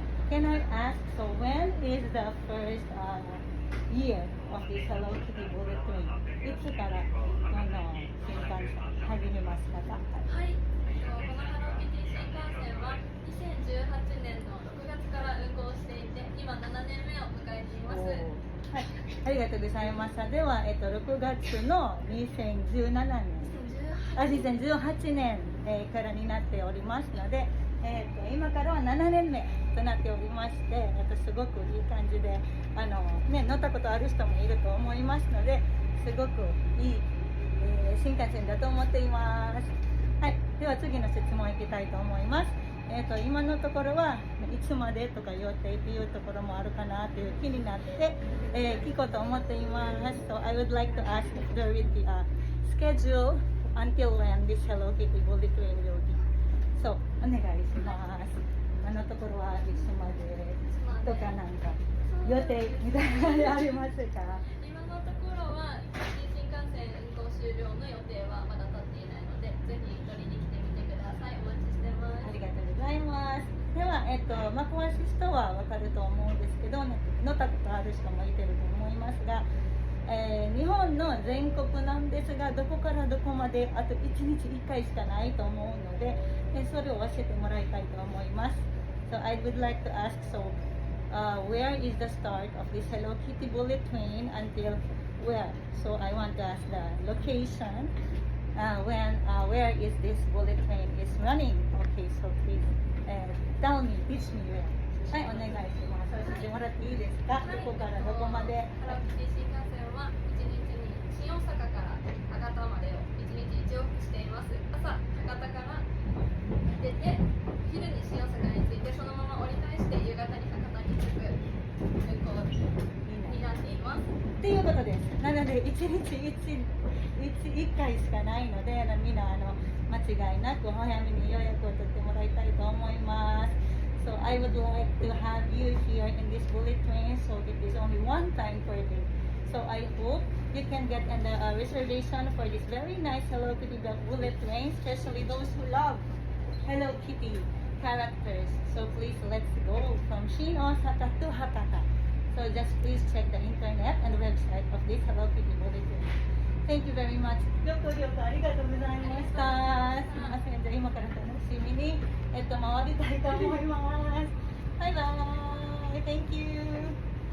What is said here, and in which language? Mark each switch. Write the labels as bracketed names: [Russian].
[English] Can I ask, so when is the first year of this Hello Kitty bullet train? [Japanese] いつからこの新幹線始めましたか？はい。このハローキティ新幹線は2018年の6月から運行していて、今7年目を迎えています。はい、ありがとうございました。では、6月の2017年、2018年、からになっておりますので、今からは7年目となっておりまして、すごくいい感じで、乗ったことある人もいると思いますので、すごくいい、新幹線だと思っています。はい、では次の質問いきたいと思います。今のところはいつまでとか予定っていうところもあるかなという気になって、聞こうと思っています。 [English] So I would like to ask if there will be a schedule until when this Hello Kitty bullet train will be. [Japanese] So お願いします。今のところはいつまでとかなんか予定みたいなのありますか？今のところは新幹線運行終了の予定はまだ立っていないので、ぜひ乗りに来てみてください。お待ちしてます。ありがとうございます。では、詳しい人はわかると思うんですけど、乗ったことある人もいてると思いますが、日本の全国なんですが、どこからどこまであと1日1回しかないと思うので、それを教えてもらいたいと思います。 [English] So I would like to ask, where is the start of this Hello Kitty bullet train until where? So I want to ask the location, where is this bullet train is running? Okay, so please tell me, teach me where. [Japanese] はい、お願いします。教えてもらっていいですか？どこからどこまで？ハローキティ新幹線は1日に新大阪から博多までを1日1往復しています。朝、博多から出て、昼に新大阪に着いて、そのまま折り返して夕方に博多に着く運行になっています。っていうことです。なので1日1回しかないので、みんな間違いなく早めに予約を取ってもらいたいと思います。 [English] So I would like to have you here in this bullet train. So it is only one time per day. So I hope you can get in the reservation for this very nice Hello Kitty bullet train, especially those who love Hello Kitty characters. So please let's go from Shin Osaka to Hakata. So just please check the internet and the website of this Hello Kitty bullet train. Thank you very much. [Japanese] ご協力ありがとうございました。すみません。じゃあ今から楽しみに回りたいと思います。バイバイ。 [English] Thank you.